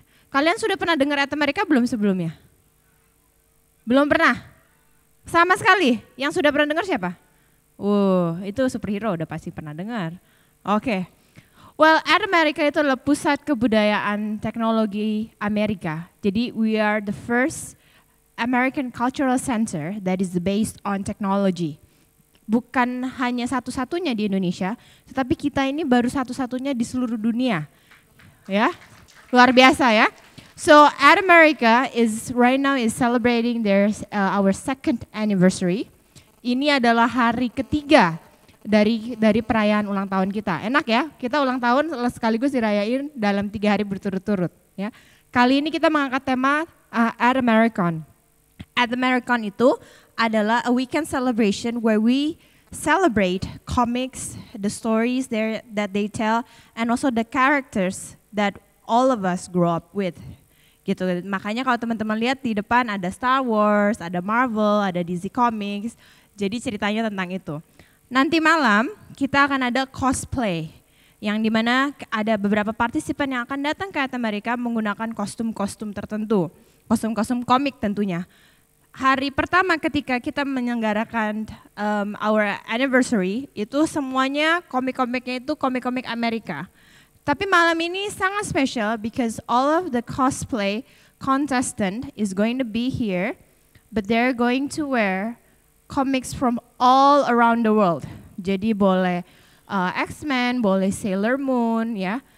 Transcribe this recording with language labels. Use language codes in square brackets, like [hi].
[id] Kalian sudah pernah dengar Amerika belum sebelumnya? Belum pernah? Sama sekali? Yang sudah pernah dengar siapa? Itu superhero udah pasti pernah dengar. Oke. Well, Amerika itu adalah pusat kebudayaan teknologi Amerika. Jadi [en] we are the first American cultural center that is based on technology. [id] Bukan hanya satu-satunya di Indonesia, tetapi kita ini baru satu-satunya di seluruh dunia. Ya, luar biasa ya. [en] So America is right now is celebrating our second anniversary. [id] Ini adalah hari ketiga dari perayaan ulang tahun kita. Enak ya, kita ulang tahun sekaligus dirayain dalam 3 hari berturut-turut. Ya. Kali ini kita mengangkat tema At American. [en] At American [id] itu adalah [en] a weekend celebration where we celebrate comics, the stories that they tell, and also the characters that all of us grow up with. [id] Gitu. Makanya kalau teman-teman lihat di depan ada Star Wars, ada Marvel, ada DC Comics. Jadi ceritanya tentang itu. Nanti malam kita akan ada cosplay, yang dimana ada beberapa partisipan yang akan datang ke Amerika menggunakan kostum-kostum tertentu, kostum-kostum komik tentunya. Hari pertama ketika kita menyelenggarakan [en] our anniversary, [id] itu semuanya komik-komiknya itu komik-komik Amerika. Tapi malam ini sangat spesial [en] because all of the cosplay contestant is going to be here, but they're going to wear comics from all around the world. [id] Jadi boleh X-Men, boleh Sailor Moon ya.